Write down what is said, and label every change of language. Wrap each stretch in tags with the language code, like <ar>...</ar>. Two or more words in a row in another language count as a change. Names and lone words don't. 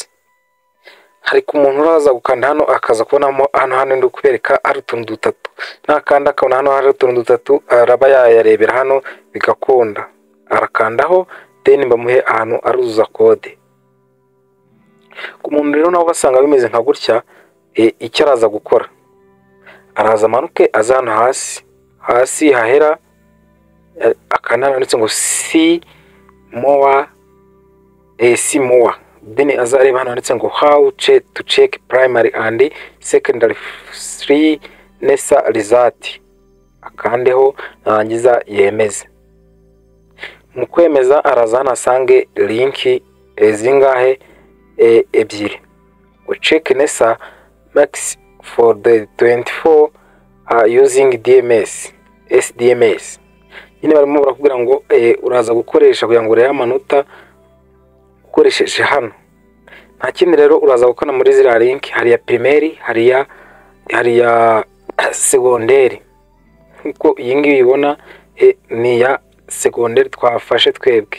<rw>Hari ku muntu uraza gukanda hano akaza kubonamo hano ndi kubereka ari utuntu dutatu, nakanda akabona hano hari utuntu dutatu, araba yayarebera hano bigakunda, arakandaho then bamuhe ahantu aruzuza kode. Ku muntu rero nawe basanga bimeze nka gutya, icyo araza gukora, araza amanuke aza hano hasi hahera akanda handitse ngo</rw> <en>see more,</en> <rw>then azareba hano handitse ngo</rw> <en>how to check primary and secondary free NESA result,</en> <rw>akandeho narangiza yemeze. Mu kwemeza araza hano asange link zingahe, ebyiri.</rw> <en>We check NESA max for the 24 using SDMS.</en> <rw>Nyine barimo barakubwira ngo uraza gukoresha kugira ngo urebe amanota ukoresheje hano. Nta kindi rero uraza gukora muri ziriya link, hari ya primaire, hari ya secondaire. Nkuko iyi ngiyi ubibona ni ya secondaire twafashe twebwe.</rw>